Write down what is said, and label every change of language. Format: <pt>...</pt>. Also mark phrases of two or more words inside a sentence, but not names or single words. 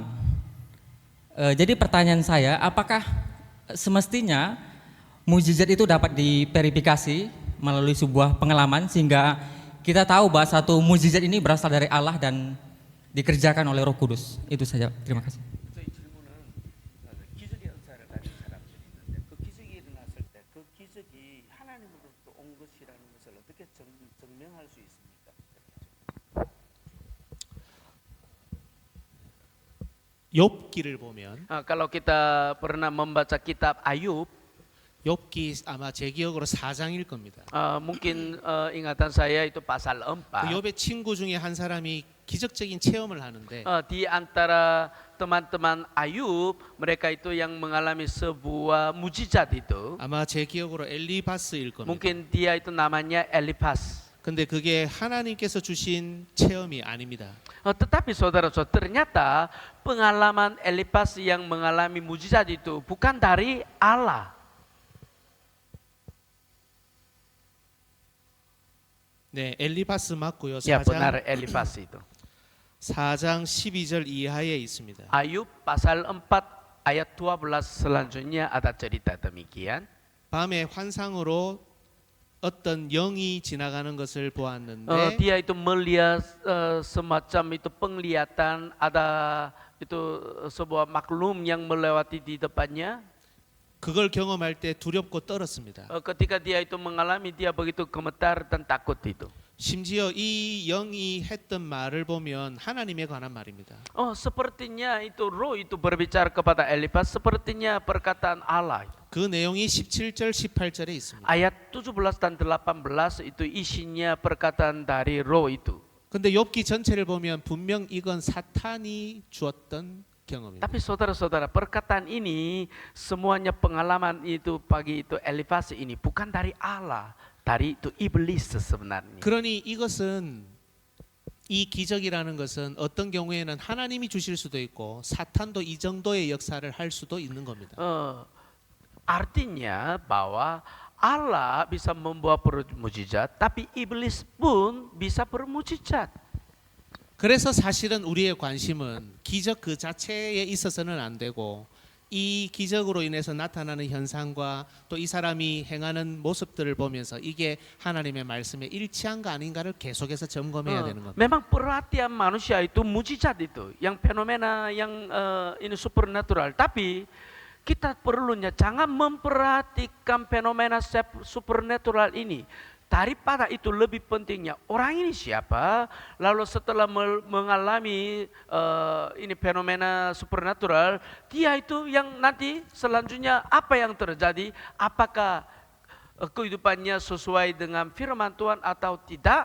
<id>Jadi pertanyaan saya, apakah semestinya mujizat itu dapat diverifikasi melalui sebuah pengalaman sehingga kita tahu bahwa satu mujizat ini berasal dari Allah dan dikerjakan oleh Roh Kudus? Itu saja. Terima kasih.</id> <ko>저희 질문은 기적의 은사를 가진 사람들이 있는데 그 기적이 일어났을 때 그 기적이 하나님으로부터 온 것이라는 것을 어떻게 증명할 수 있습니까? 욥기를 보면</ko> <id>Kalau kita pernah membaca kitab Ayub,</id> <ko>욥기 아마 제 기억으로 4장일 겁니다.</ko> <id>mungkin ingatan saya itu pasal 그 4.</id> <ko>욥의 친구 중에 한 사람이 기적적인 체험을 하는데</ko> <id>Di antara teman-teman Ayub, mereka itu yang mengalami sebuah mujizat itu.</id> <ko>아마 제 기억으로 엘리바스일 겁니다.</ko> <id>Mungkin dia itu namanya Eliphaz.</id> <ko>근데 그게 하나님께서 주신 체험이 아닙니다.</ko> <id>Tetapi saudara-saudara, ternyata pengalaman Eliphaz yang mengalami mujizat itu bukan dari Allah.</id> <ko>네, 엘리바스 맞고요.</ko> <id>Ya</id> <ko>4장,</ko> <id>benar Eliphaz itu.</id> <ko>4장 12절 이하에 있습니다.</ko> <id>Ayub pasal 4 ayat 12 selanjutnya ada cerita demikian.</id> <ko>밤에 환상으로 어떤 영이 지나가는 것을 보았는데</ko> <id>Dia itu melihat semacam itu penglihatan, ada itu sebuah maklum yang melewati di depannya.</id> <ko>그걸 경험할 때 두렵고 떨었습니다.</ko> <id>Ketika dia itu mengalami, dia begitu gemetar dan takut itu.</id> <ko>심지어 이 영이 했던 말을 보면 하나님에 관한 말입니다.</ko> <id>Sepertinya itu roh itu berbicara kepada Eliphaz, sepertinya perkataan Allah.</id> <ko>그 내용이 17절 18절에 있습니다.</ko> <id>Ayat 17 dan 18 itu isinya perkataan dari roh itu.</id> <ko>근데 욥기 전체를 보면 분명 이건 사탄이 주었던 경험입니다.</ko> <id>Tapi saudara-saudara, perkataan ini semuanya pengalaman itu pagi itu Eliphaz ini bukan dari Allah, dari itu iblis sebenarnya.</id> <ko>그러니 이것은 이 기적이라는 것은 어떤 경우에는 하나님이 주실 수도 있고 사탄도 이 정도의 역사를 할 수도 있는 겁니다.</ko> <id>Artinya bahwa Allah bisa membuat mujizat, tapi iblis pun bisa bermujizat.</id> <ko>그래서 사실은 우리의 관심은 기적 그 자체에 있어서는 안 되고 이 기적으로 인해서 나타나는 현상과 또 이 사람이 행하는 모습들을 보면서 이게 하나님의 말씀에 일치한가 아닌가를 계속해서 점검해야 되는 겁니다.</ko> <id>Memang perhatian manusia itu mujizat itu, yang fenomena yang ini supernatural. Tapi kita perlunya jangan memperhatikan fenomena supernatural ini. Daripada itu lebih pentingnya orang ini siapa, lalu setelah mengalami ini fenomena supernatural, dia itu yang nanti selanjutnya apa yang terjadi, apakah kehidupannya sesuai dengan firman Tuhan atau tidak.</id>